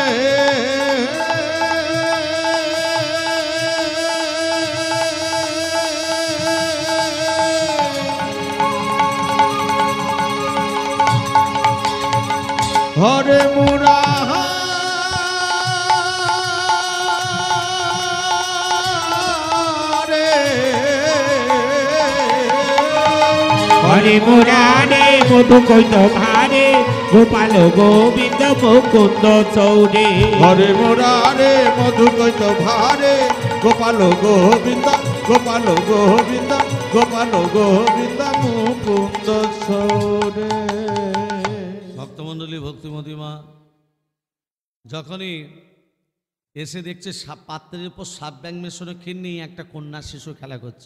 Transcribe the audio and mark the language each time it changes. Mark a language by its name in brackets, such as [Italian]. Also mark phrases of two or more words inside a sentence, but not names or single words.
[Sanskrit] হরে মুরারে हरे मुरारे मधु कैट भारे गोपाल गोविंद मुकुंद सौरे হরে মোরারে মধু কৈত ভারে গোপাল গোবিন্দ গোপাল গোবিন্দ গোপাল গোবিন্দ মুকুন্দ সৌরে। [Bangla] ভক্তমণ্ডলী, ভক্তিমতী মা যখনই এসে দেখছে পাত্রের উপর সাপ ব্যাং মেশানো ক্ষীর নিয়ে একটা কন্যা শিশু খেলা করছে।